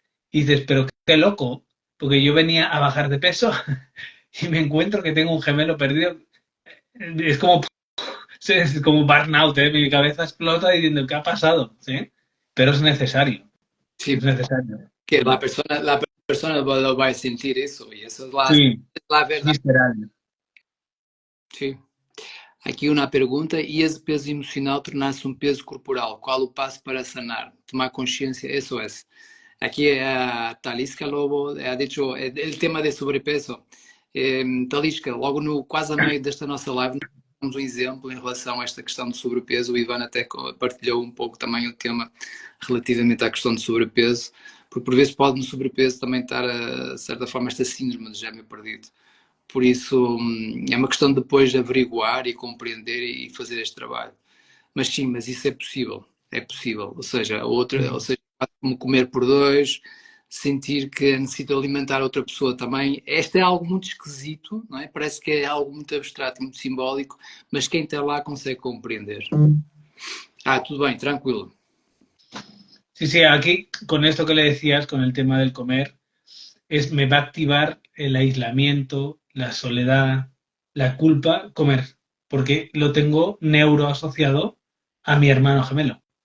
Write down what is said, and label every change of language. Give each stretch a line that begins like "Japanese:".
Spanish: Y dices, pero qué loco, porque yo venía a bajar de peso y me encuentro que tengo un gemelo perdido. Es como burnout, ¿eh? Mi cabeza explota diciendo, ¿qué ha pasado? ¿Sí? Pero Sí, es necesario. que la persona lo va a sentir eso, y eso es Sí, la es verdad. visceral. Sí.
Portuguese: Aqui uma pergunta, e esse peso emocional tornar-se um peso corporal? Qual o passo para sanar? Tomar consciência, isso é. Aqui a Talisca Lobo
Spanish: ha dicho
Portuguese: o tema de sobrepeso. Talisca, logo no quase a meio desta nossa live, temos um exemplo em relação a esta questão de sobrepeso. O Ivan até partilhou um pouco também o tema relativamente à questão de sobrepeso, porque por vezes pode no sobrepeso também estar, de certa forma, esta síndrome de gêmeo perdido. Por isso, é uma questão de depois de averiguar e compreender e fazer este trabalho. Mas sim, mas isso é possível. É possível. Ou seja, como comer por dois, sentir que necessito alimentar outra pessoa também. Este é algo muito esquisito, não é? Parece que é algo muito abstrato, muito simbólico, mas quem está lá consegue compreender. Tudo bem, tranquilo.
Spanish: Sí, sí, aquí con esto que le decías, con el tema del comer, me va a activar el aislamiento, la soledad, la culpa, comer, porque lo tengo neuroasociado a mi hermano gemelo.